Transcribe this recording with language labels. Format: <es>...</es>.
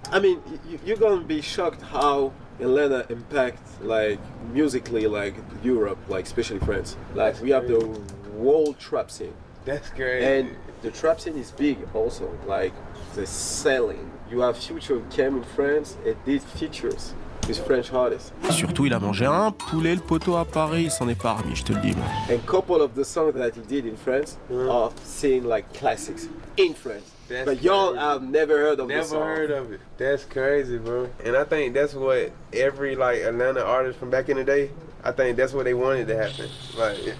<en>I mean, you're gonna be shocked how Atlanta impact like musically like Europe, like especially France. Like we have the world trap scene. That's great. And the trap scene is big also. Like the selling. You have Future came in France and did features. French artists.</en> <fr>Surtout, il a mangé un poulet le poteau à Paris, il s'en est pas remis, je te le dis. Moi.</fr> <en>And couple of the songs that he did in France are seen like classics in France. But y'all have never heard of this song. Never heard of it. That's crazy, bro. And I think that's what every like Atlanta artist from back in the day, I think that's what they wanted to happen. Like</en>